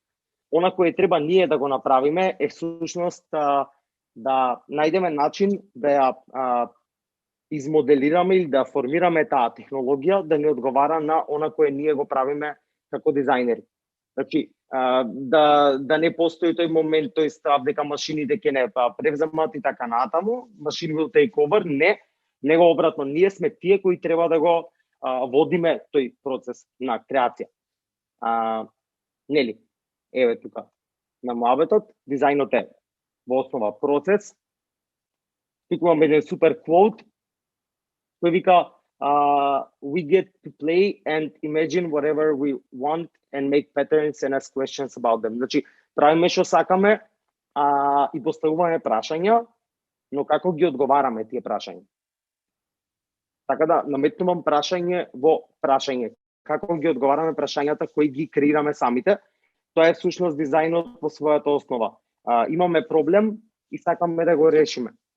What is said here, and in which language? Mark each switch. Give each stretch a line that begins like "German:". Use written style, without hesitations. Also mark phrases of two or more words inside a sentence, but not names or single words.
Macedonian: Она кое треба ние да го направиме е всушност да најдеме начин да ја измоделираме или да формираме таа технологија да не одговара на она кое ние го правиме како дизајнери. Значи, да не постои тој момент, тој страв дека машините ќе не превземат и така натаму,
English: machine will take over,
Macedonian: не, него обратно, ние сме тие кои треба да го водиме тој процес на креација. Нели? Еве тука на муабетот, дизајнот е во основа процес. Тук имам еден супер квот кој вика
English: we get to play and imagine whatever we want and make patterns and ask questions about them.
Macedonian: Значи, правиме што сакаме и поставуваме прашања, но како ги одговараме тие прашања? Така да наметнувам прашање во прашање. Како ги одговараме прашањата кои ги креираме самите? Тоа е всушност дизајнот во својата основа. Имаме проблем и сакаме да го решиме.